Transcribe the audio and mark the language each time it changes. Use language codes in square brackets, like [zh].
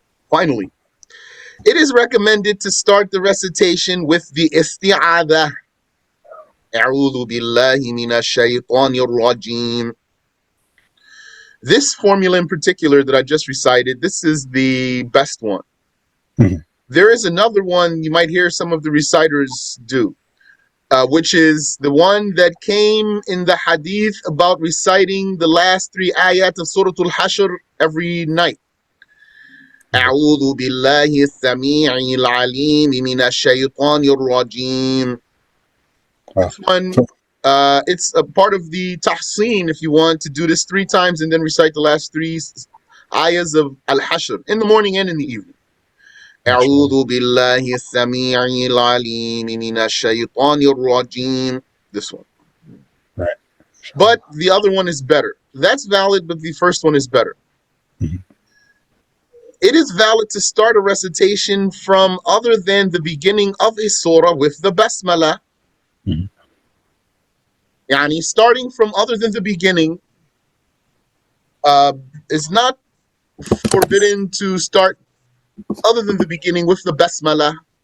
[en] Finally, it is recommended to start the recitation with the isti'adha. [ar] أعوذ بالله من الشيطان الرجيم. [en] This formula in particular that I just recited, this is the best one. There is another one you might hear some of the reciters do, which is the one that came in the hadith about reciting the last 3 ayat of Surah Al-Hashr every night. [ar] أعوذ بالله السميع العليم من الشيطان الرجيم. [en] This one, it's a part of the tahseen if you want to do this 3 times and then recite the last 3 ayahs of Al-Hashr in the morning and in the evening. [ar] أعوذ بالله السميع العليم من الشيطان الرجيم. [en] This one. Right. But the other one is better. That's valid, but the first one is better. It is valid to start a recitation from other than the beginning of a surah with the basmala. Yani starting from other than the beginning is not forbidden to start other than the beginning with the basmala.